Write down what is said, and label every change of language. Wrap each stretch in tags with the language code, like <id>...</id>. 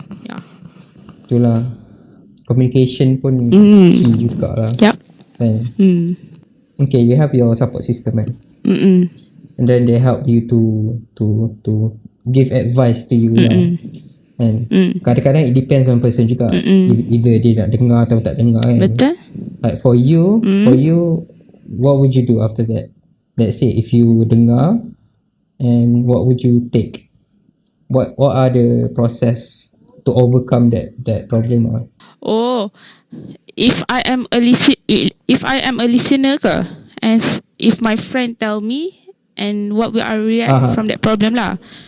<en>Yeah.</en> <ms>Itulah.</ms> <en>Communication</en> <ms>pun key jugalah.</ms> <en>Yep. Okay, you have your support system kan? And then they help you to give advice to you lah. And</en> <ms>kadang-kadang</ms> <en>it depends on person</en> <ms>juga. Either dia nak dengar atau tak dengar kan. Betul.</ms> <en>Like for you, what would you do after that? Let's say if you</en> <ms>dengar,</ms> <en>and what would you take? What are the process to overcome that problem? Oh, if I am a listener ke, and if my friend tell me, and what will I react from that problem lah.</en>